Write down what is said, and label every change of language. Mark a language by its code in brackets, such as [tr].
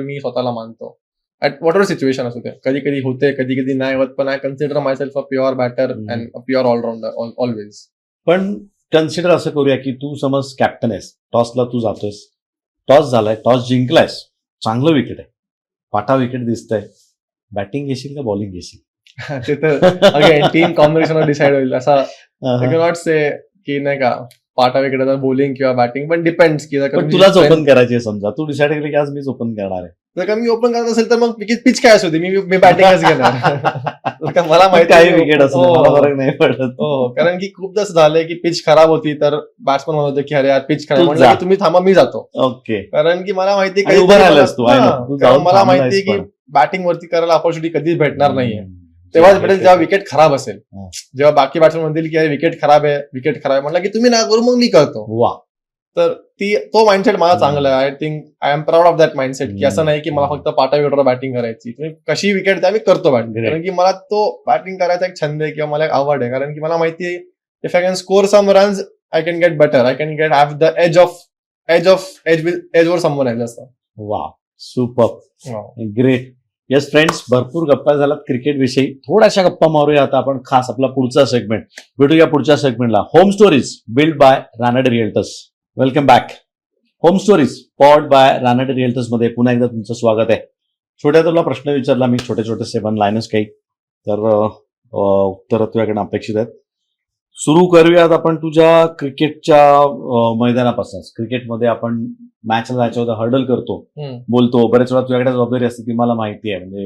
[mr] मी स्वतःला मानतो at what ever situation असू दे. कधी कधी होते, कधी कधी नाही होत, पण [en] I consider myself a pure batter and a pure allrounder always. [mr] पण कन्सिडर असं करूया की तू समज कॅप्टन आहेस, टॉसला तू जातोयस, टॉस झालाय, टॉस जिंकलायस, चांगलं विकेट आहे, पाटा विकेट दिसतंय, बॅटिंग घेशील का बॉलिंग घेशील? ते तर अगेन टीम कॉम्बिनेशनवर डिसाइड होईल. असा [en] I can not say [mr] की नाही का पाटा विकेट बॉलिंग किंवा बॅटिंग, पण डिपेंड्स की तुलाच ओपन करायची आहे समजा, तू डिसाइड केली की आज मीच ओपन करणार आहे. जर का मी ओपन करत असेल तर मग पिच काय असू दे, मी बॅटिंगच घेणार. मला माहिती काही विकेट असं फरक नाही पडत. हो, कारण की खूपदा असं झालंय की पिच खराब होती तर बॅट्समन म्हणत होते की अरे यार पिच खराब, म्हणलं की तुम्ही थांबा मी जातो. [en] okay, [mr] कारण की मला माहिती उभं राहिलास तू, मला माहिती की बॅटिंग वरती करायला ऑपॉर्च्युनिटी कधीच भेटणार नाहीये. तेव्हाच भेटेल जेव्हा विकेट खराब असेल. जेव्हा बाकी बॅट्समन म्हणतील की विकेट खराब आहे, म्हटलं की तुम्ही ना करू मग मी करतो. वा, तर तो माइंडसेट मला चांगला आहे. [en] I think I am proud of that mindset [mr] की असं नाही की मला फक्त पाटा विकेटवर बॅटिंग करायची, तुम्ही कशी विकेट द्या मी करतो बॅटिंग. कारण की मला तो बॅटिंग करायचा एक छंद आहे किंवा मला एक आवड आहे. कारण की मला माहिती आहे [en] if I can score some runs I can get better, I can get have the edge over someone else [mr] असं. [en] वा, super, great. [mr] येस फ्रेंड्स, भरपूर गप्पा झाल्यात क्रिकेट विषयी. थोड्याशा गप्पा मारूया आता आपण. खास आपला पुढचा सेगमेंट भेटूया पुढच्या सेगमेंटला. [en] Home stories build by Ranade realtors. Welcome back. [mr] Home stories powered by Ranade realtors मध्ये पुन्हा एकदा तुमचं स्वागत आहे. छोट्या तुला प्रश्न विचारला मी, छोटे छोटे 7 लाईनच काही, तर उत्तर तुझ्याकडे अपेक्षित आहेत. सुरू करूयात आपण तुझ्या क्रिकेटच्या मैदानापासून. क्रिकेटमध्ये आपण मॅचला जायच्या होत्या हर्डल करतो, बोलतो, बरेच वेळा तुझ्याकडे जबाबदारी असते ती मला माहिती आहे.